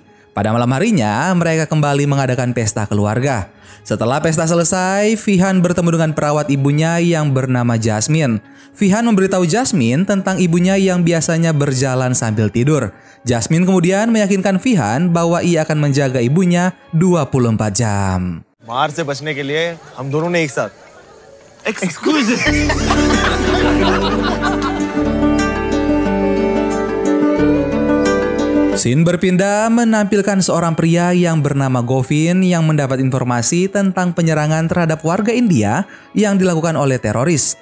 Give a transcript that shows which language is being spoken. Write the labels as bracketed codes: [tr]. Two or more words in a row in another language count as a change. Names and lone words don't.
[id] Pada malam harinya, mereka kembali mengadakan pesta keluarga. Setelah pesta selesai, Vihan bertemu dengan perawat ibunya yang bernama Jasmine. Vihan memberitahu Jasmine tentang ibunya yang biasanya berjalan sambil tidur. Jasmine kemudian meyakinkan Vihan bahwa ia akan menjaga ibunya 24 jam. [hi] मार से बचने के लिए हम दोनों ने एक साथ एक्सक्यूज [id] Scene berpindah menampilkan seorang pria yang bernama Govin yang mendapat informasi tentang penyerangan terhadap warga India yang dilakukan oleh teroris.